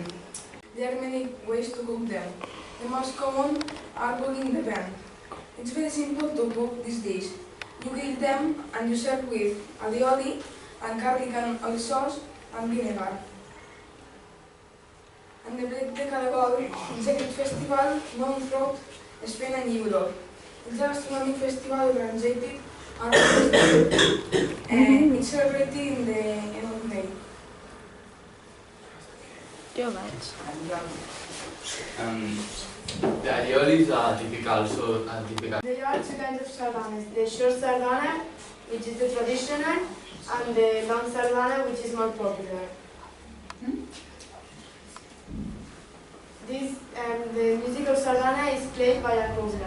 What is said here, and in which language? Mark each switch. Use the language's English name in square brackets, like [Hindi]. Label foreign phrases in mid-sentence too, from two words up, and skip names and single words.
[English] There are many ways to cook them. The most common are cooking the pan. It's very simple to cook these dishes. You grill them and you serve with alioli and garlic and oil sauce and vinegar. And the [Catalan] plate de caragol [English] is a great festival known throughout Spain and Europe. It's a gastronomic festival organized and it's celebrated in the end of May. [Catalan] Jo vaig. [English] The aliolis are typical, so typical. There are two kinds of sardanes, the short sardana, which is the traditional, and the long sardana, which is more popular. The music of sardana is played by a cobla.